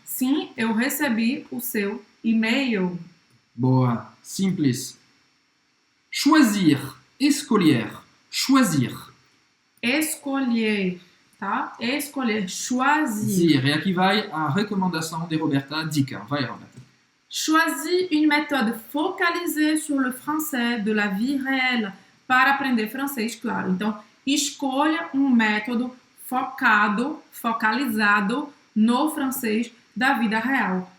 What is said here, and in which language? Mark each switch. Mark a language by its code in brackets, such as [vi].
[pt] Sim, eu recebi o seu e-mail. Boa. Simples. Choisir. Escolher. Choisir. Escolher, tá? Escolher, choisir. Zir. E aqui vai a recomendação de Roberta. Dica. Vai, Roberta. [fr] Choisis une méthode focalisée sur le français de la vie réelle [pt] para aprender francês, claro. Então, escolha um método focalizado no francês da vida real.